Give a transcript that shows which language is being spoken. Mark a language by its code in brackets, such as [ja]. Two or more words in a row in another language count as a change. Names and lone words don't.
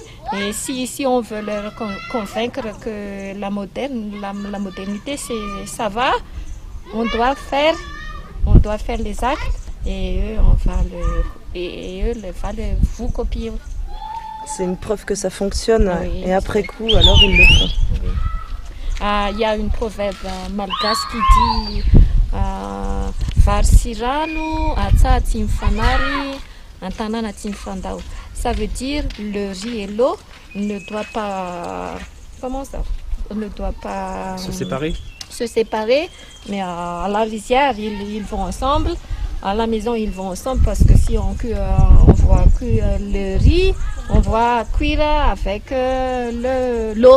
[fr] Et si on veut leur convaincre que la modernité, ça va, on doit faire les actes et eux, va vous copier. C'est une preuve que ça fonctionne Oui, et après coup, alors ils le font. Oui. Il y a une proverbe malgache qui dit [mg] Varsirano, atsa tsy mifanary, antanana tsy mifandao. [fr] Ça veut dire le riz et l'eau ne doit pas. Comment ça? Ne doit pas Se séparer, mais à la rizière, ils vont ensemble. À la maison, ils vont ensemble parce que si on voit cuire le riz, on va cuire avec l'eau.